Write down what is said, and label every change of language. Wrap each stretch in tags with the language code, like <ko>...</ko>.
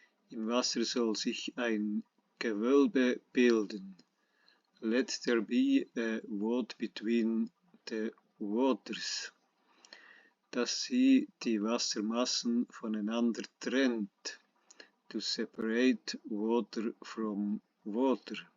<de>Im Wasser soll sich ein Gewölbe bilden.</de> <en>Let there be a void between the waters.</en> <de>Dass sie die Wassermassen voneinander trennt.</de> <en>To separate water from water.</en>